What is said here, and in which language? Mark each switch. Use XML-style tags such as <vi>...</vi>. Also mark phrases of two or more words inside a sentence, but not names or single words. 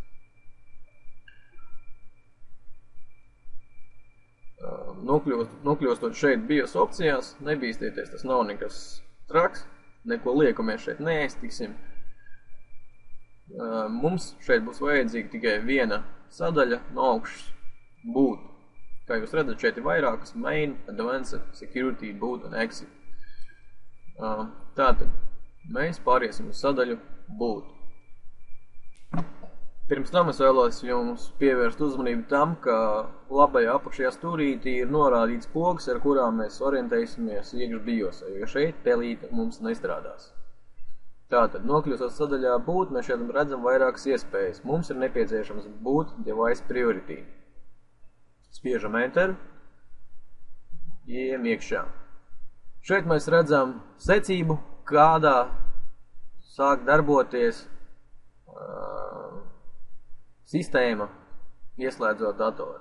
<lv>Nokļūstot šeit BIOS opcijās, nebīstieties, tas nav nekas traks, neko lieku mēs šeit neēstiksim. Mums šeit būs vajadzīga tikai viena sadaļa no augšas boot. Kā jūs redzat, šeit ir vairākas main, advanced, security, boot un exit. Tātad, mēs pāriesim uz sadaļu boot. Pirms tam es vēlos jums pievērst uzmanību tam, ka labajā apakšajā stūrītī ir norādīts pogas, ar kurām mēs orientēsimies iekš BIOSā, jo šeit pelīte mums nestrādās. Tātad, nokļūstot sadaļā boot, mēs šeit redzam vairākas iespējas. Mums ir nepieciešams</lv> <en>boot device priority.</en> <lv>Spiežam Enter, ejam iekšā. Šeit mēs redzam secību, kādā sāk darboties sistēma, ieslēdzot datoru.</lv>